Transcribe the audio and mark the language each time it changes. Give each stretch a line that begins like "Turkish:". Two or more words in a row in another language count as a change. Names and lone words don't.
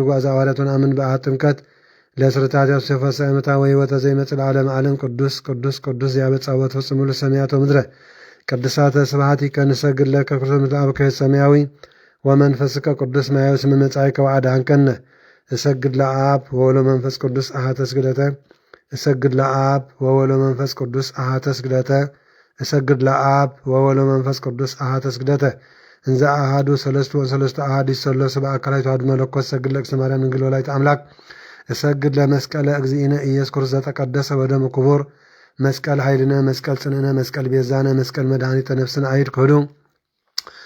Geez: ጓዛ ሐዋርያት ወነአምን በአሐቲ ጥምቀት ለስርዓት ያስፈሰ እምታ ወሕይወተ ዘይመጽእ ለዓለመ ዓለም ቅዱስ ቅዱስ ቅዱስ ያበጻወት ፍጹም ሙሉ ሰማያት ወምድረ ቅዱሳተ ስብሐት ይከንሰግድ ለከ ክርስቶስ ምስለ አብከ ሰማያዊ ወመንፈስከ ቅዱስ ማያዊ ስመ መጻእከ ወአድኃንከነ እሰግድ ለአብ ወወልድ ወመንፈስ ቅዱስ አሐተ ስግደተ እሰግድ ለአብ ወወልድ ወመንፈስ ቅዱስ አሐተ ስግደተ እሰግድ ለአብ ወወልድ ወመንፈስ ቅዱስ አሐተ ስግደተ እንዘ አሐዱ ሰለስቱ ወሰለስቱ አሐዱ ይሰለሱ በአካላዊቱ አሐዱ መለኮት እሰግድ ለእግዝእትነ ማርያም ድንግል ወላዲተ አምላክ እሰግድ ለመስቀለ እግዚእነ ኢየሱስ ክርስቶስ ዘተቀደሰ ወደሙ ክቡር መስቀል ኃይልነ መስቀል ጽንዕነ መስቀል ቤዛነ መስቀል መድኃኒተ ነፍስነ አይድ ክህዱ